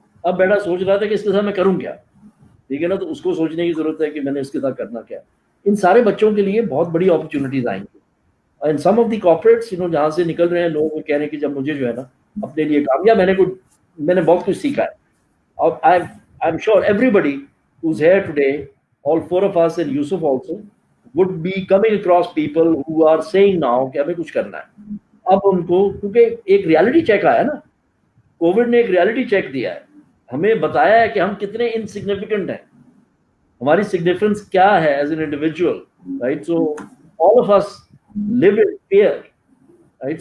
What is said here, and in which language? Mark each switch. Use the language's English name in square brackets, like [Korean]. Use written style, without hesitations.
[Hindi] अब बेटा सोच रहा था कि इसके साथ मैं करूँ क्या, ठीक है ना. तो उसको सोचने की ज़रूरत है कि मैंने इसके साथ करना क्या. इन सारे बच्चों के लिए बहुत बड़ी अपॉर्चुनिटीज़ आएंगी. [English] and some of the corporates [Hindi] जहाँ से निकल रहे हैं लोग, वो कह रहे हैं कि जब मुझे जो है ना अपने लिए कामयाब, मैंने बहुत कुछ सीखा है. [English] और I am sure everybody who's here today, all four of us and Yusuf also, would be coming across people who are saying now [Hindi] कि हमें कुछ करना है. अब उनको, क्योंकि एक रियलिटी चेक आया ना, कोविड ने एक रियलिटी चेक दिया है, हमें बताया है कि हम कितने इनसिग्निफिकेंट हैं, हमारी सिग्निफिकेंस क्या है as an individual, right. [English] So all of us live in fear, right.